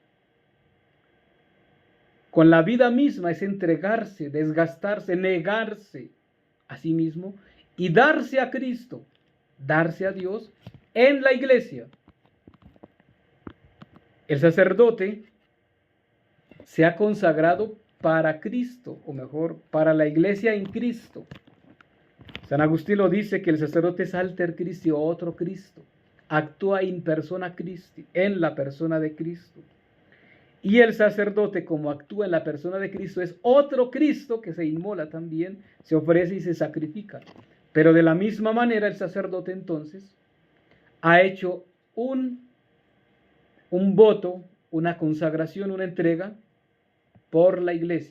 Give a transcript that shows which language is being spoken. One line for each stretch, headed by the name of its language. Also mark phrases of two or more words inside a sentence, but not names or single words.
Spanish: Con la vida misma es entregarse, desgastarse, negarse a sí mismo y darse a Cristo, darse a Dios en la iglesia. El sacerdote se ha consagrado para Cristo, o mejor, para la iglesia en Cristo. San Agustín lo dice que el sacerdote es
Latin: alter Christi
Spanish: o otro Cristo, actúa
Latin: in persona Christi,
Spanish: en la persona de Cristo. Y el sacerdote, como actúa en la persona de Cristo, es otro Cristo que se inmola también, se ofrece y se sacrifica. Pero de la misma manera el sacerdote entonces ha hecho un voto, una consagración, una entrega por la iglesia.